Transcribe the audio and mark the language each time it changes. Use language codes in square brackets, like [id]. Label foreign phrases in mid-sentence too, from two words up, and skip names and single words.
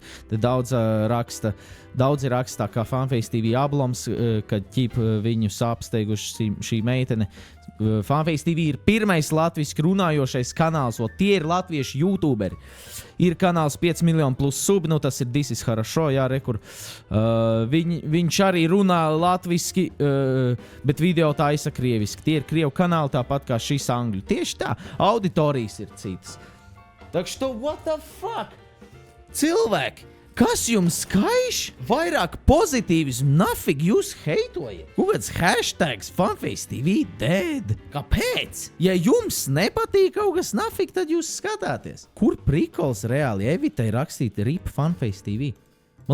[lv] Te daudzi rakstā, kā Funface TV abloms, kad viņu apsteiguši šī meitene. Funface TV ir pirmais latviski runājošais kanāls, tie ir latviešu youtuberi. Ir kanāls 5 miljoni plus sub, tas ir This is хорошо, rekur. Viņš arī runā latviski, bet video taisa krieviski. Tie ir krievu kanāli, tāpat kā šis angļu. Tieši tā, auditorijas ir citas. [ru] Так что, [en] what the fuck? [lv] Cilvēki, kas jums skaiš? Vairāk pozitīvismu, nafig jūs heitojat? Kāds hashtags Funface TV dead? Kāpēc? Ja jums nepatīk kaut kas nafig, tad jūs skatāties. Kur prikols reāli Evitai rakstīt RIP Funface TV?